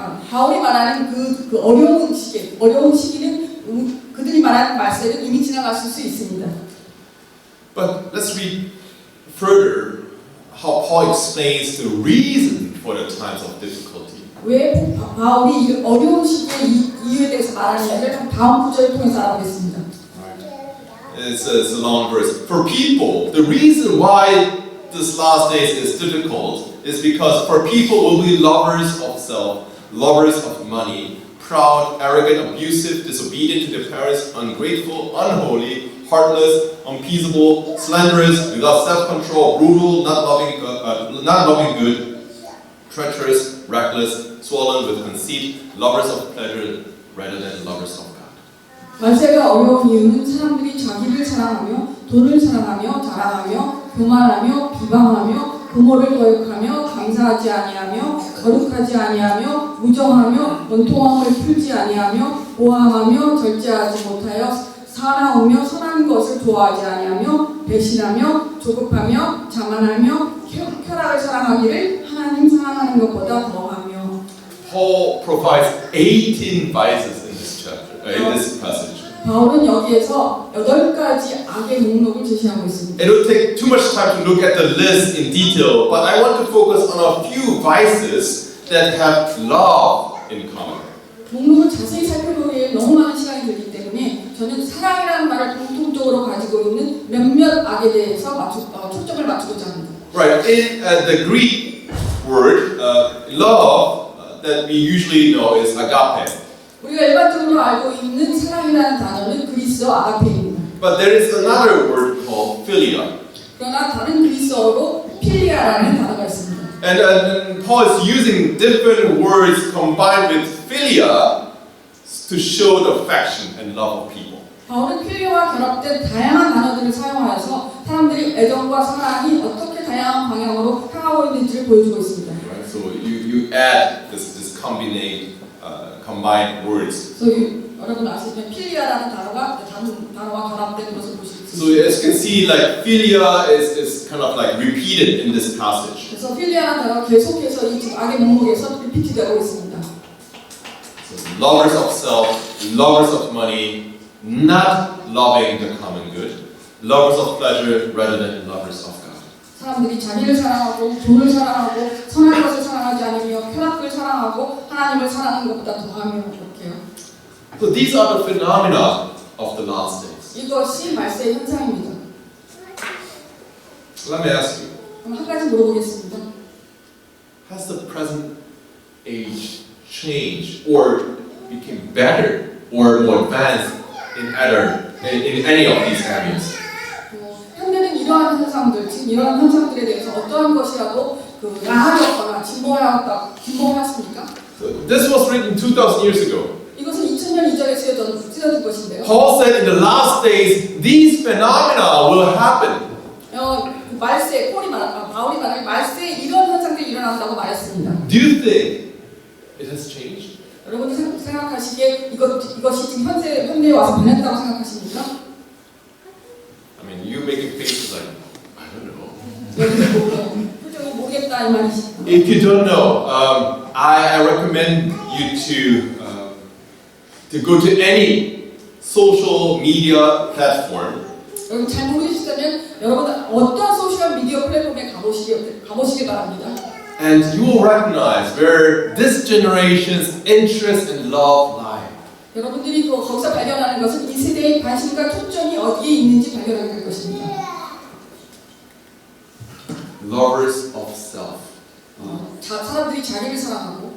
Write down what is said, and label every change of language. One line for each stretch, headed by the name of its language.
Korean: 바울이 말하는 그 어려운 시기는 그들이 말하는 말세는 이미 지나갔을 수 있습니다.
English: But let's read further how Paul explains the reason for the times of difficulty.
Korean: 왜 바울이 이 어려운 시기에 이 이유에 대해서 말하는지를 다음 구절을 통해서 알아보겠습니다.
English: It's a long verse. For people, the reason why this last days is difficult is because for people will be lovers of self, lovers of money, proud, arrogant, abusive, disobedient to their parents, ungrateful, unholy, heartless, unpeaceable, slanderous, without self-control, brutal, not loving good, treacherous, reckless, swollen with conceit, lovers of pleasure rather than lovers of God.
Korean: 말세가 어려운 이유는 사람들이 자기를 사랑하며 돈을 사랑하며 자랑하며 교만하며 비방하며 부모를 거역하며 감사하지 아니하며 거룩하지 아니하며 무정하며 원통함을 풀지 아니하며 모함하며 절제하지 못하여 사나우며 선한 것을 좋아하지 아니하며 배신하며 조급하며 자만하며 쾌락을 사랑하기를 하나님 사랑하는 것보다 더하며.
English: Paul provides 18 vices in this chapter, in this passage.
Korean: 바울은 여기에서 8가지 악의 목록을 제시하고 있습니다.
English: It will take too much time to look at the list in detail, but I want to focus on a few vices that have love in common.
Korean: 목록을 자세히 살펴보기에 너무 많은 시간이 들기 때문에 저는 사랑이라는 말을 공통적으로 가지고 있는 몇몇 악에 대해서 초점을 맞추고자 합니다.
English: Right, in the Greek word, love that we usually know is agape.
Korean: 우리가 일반적으로 알고 있는 사랑이라는 단어는 그리스어 아가페입니다.
English: But there is another word called philia.
Korean: 그러나 다른 그리스어로 필리아라는 단어가 있습니다.
English: And Paul is using different words combined with philia to show the affection and love of people.
Korean: 바울은 필리아와 결합된 다양한 단어들을 사용하여서 사람들이 애정과 사랑이 어떻게 다양한 방향으로 향하고 있는지를 보여주고 있습니다.
English: Right? So you add this combined words.
Korean: 그래서 여러분 아시면 필리아라는 단어가 다른 단어와 결합된 것을 보실 수
English: So
Korean: 있습니다.
English: as you can see, like philia is kind of like repeated in this passage.
Korean: 그래서 필리아라는 단어가 계속해서 이 악의 목록에서 리피트되고 있습니다.
English: So lovers of self, lovers of money, not loving the common good, lovers of pleasure rather than lovers of God.
Korean: 사람들이 자기를 사랑하고 돈을 사랑하고 선한 것을 사랑하지 않으며 쾌락을 사랑하고 하나님을 사랑하는 것보다 더하며 그렇게요.
English: So these are the phenomena of the last days.
Korean: 이것이 말세의 현상입니다.
English: Let me ask you,
Korean: 그럼 한 가지 물어보겠습니다.
English: has the present age changed or became better or more advanced in any of these areas?
Korean: 현대는 이러한 현상들, 지금 이러한 현상들에 대해서 어떠한 것이라도 나아졌거나 진보하였습니까?
English: So this was written 2,000 years ago.
Korean: 이것은 2000년 이전에 쓰여진 것인데요.
English: Paul said in the last days, these phenomena will happen.
Korean: 말세, 바울이 말할 말세에 이런 현상들이 일어난다고 말했습니다.
English: Do you think it has changed?
Korean: 여러분이 생각하시기에 이것이 지금 현대에 와서 변했다고 생각하십니까?
English: I mean, you making faces like, I don't know.
Korean: 표정이 모르겠다 이 말이시죠.
English: If you don't know, I recommend you to go to any social media platform.
Korean: 여러분 잘 모르시다면 여러분 어떤 소셜 미디어 플랫폼에 가보시기 바랍니다.
English: And you will recognize where this generation's interest and love lie.
Korean: 여러분들이 거기서 발견하는 것은 이 세대의 관심과 초점이 어디에 있는지 발견하게 될 것입니다.
English: Lovers of self.
Korean: 사람들이 자기를 사랑하고